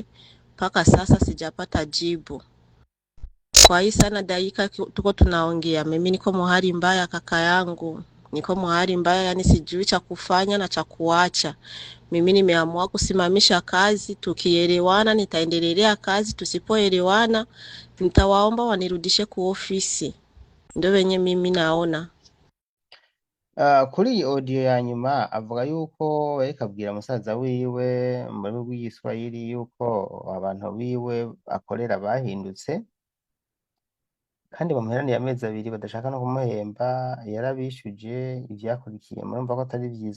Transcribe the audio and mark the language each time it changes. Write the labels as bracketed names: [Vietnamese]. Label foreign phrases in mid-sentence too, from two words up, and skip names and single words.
[Swahili] Paka sasa sijapata jibu. Kwa hii sana dakika tuko tunaongea, mimi niko mahali mbaya kaka yangu, niko mahali mbaya, yani sijui cha kufanya na cha kuacha. Mimi nimeamua kusimamisha kazi, tukielewana nitaendelea kazi, tusipoelewana nitawaomba wanirudishe ku ofisi. Ndio wenye mimi naona. [Rundi] Kuri iyi audio ya nyuma avuga yuko yariko abwira musaza wiwe mu rurimi rw'igiswahili yuko abantu biwe akorera bahindutse, kandi bamuheraniye amezi 2 badashaka no kumuhemba. Yarabishuje ivyakurikiye, murumva ko atari vyiza.